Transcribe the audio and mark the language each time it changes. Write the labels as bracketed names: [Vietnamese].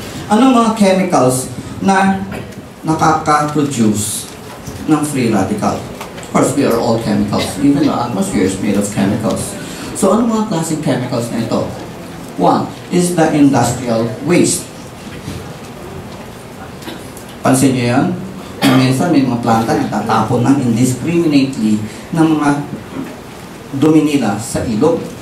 [Filipino] Ano mga chemicals na nakaka-produce ng free radical? [English] Of course, we are all chemicals. Even the atmosphere is made of chemicals. [Filipino] So, ano mga klaseng chemicals na ito? [English] One is the industrial waste. [Filipino] Pansin nyo yan? Minsan may mga planta nagtatapon ng indiscriminately ng mga dumi nila sa ilog.